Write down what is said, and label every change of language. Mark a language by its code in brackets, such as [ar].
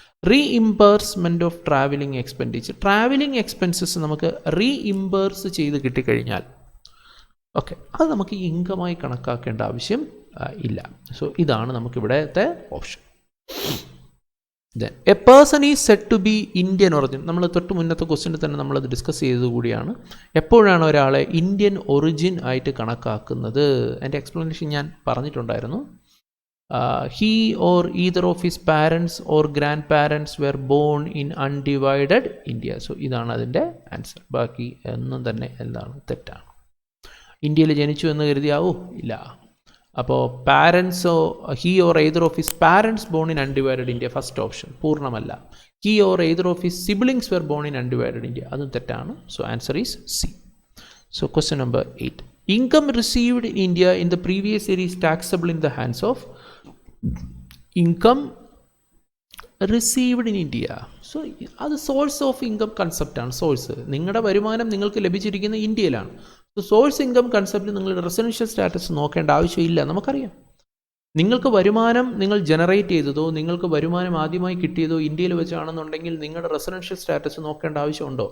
[en] reimbursement of travelling expenditure, [ml] travelling expenses നമുക്ക് reimburse ചെയ്ത് കിട്ടിക്കഴിഞ്ഞാൽ ഓക്കെ, അത് നമുക്ക് ഇൻകമായി കണക്കാക്കേണ്ട ആവശ്യം ഇല്ല. സോ ഇതാണ് നമുക്കിവിടത്തെ option. [en] Then a person is said to be Indian origin. [ml] നമ്മൾ തൊട്ട് മുന്നത്തെ ക്വസ്റ്റ്യനിൽ തന്നെ നമ്മളത് ഡിസ്കസ് ചെയ്തത് കൂടിയാണ്. എപ്പോഴാണ് ഒരാളെ ഇന്ത്യൻ ഒറിജിൻ ആയിട്ട് കണക്കാക്കുന്നത്? എൻ്റെ എക്സ്പ്ലനേഷൻ ഞാൻ പറഞ്ഞിട്ടുണ്ടായിരുന്നു. [en] He or either of his parents or grandparents were born in undivided India. [ml] So ഇതാണ് അതിൻ്റെ ആൻസർ. ബാക്കി ഒന്നും തന്നെ എന്താണ് തെറ്റാണ്. ഇന്ത്യയിൽ ജനിച്ചു എന്ന് കരുതിയാവോ? ഇല്ല. അപ്പോൾ പാരൻസോ [en] he or either of his parents born in undivided India, [ml] first option പൂർണ്ണമല്ല. [en] he or either of his siblings were born in undivided India, [ml] അതും തെറ്റാണ്. [en] So answer is C. So question number 8. Income received in India in the previous year is taxable in the hands of income received in India. [ml] So അത് source of income കൺസെപ്റ്റാണ്. Source നിങ്ങളുടെ വരുമാനം നിങ്ങൾക്ക് ലഭിച്ചിരിക്കുന്ന ഇന്ത്യയിലാണ്. So source income concept നിങ്ങളുടെ residential status നോക്കേണ്ട ആവശ്യമില്ല. നമുക്കറിയാം നിങ്ങൾക്ക് വരുമാനം നിങ്ങൾ ജനറേറ്റ് ചെയ്തതോ നിങ്ങൾക്ക് വരുമാനം ആദ്യമായി കിട്ടിയതോ ഇന്ത്യയിൽ വെച്ചാണെന്നുണ്ടെങ്കിൽ നിങ്ങളുടെ റെസിഡൻഷ്യൽ സ്റ്റാറ്റസ് നോക്കേണ്ട ആവശ്യമുണ്ടോ?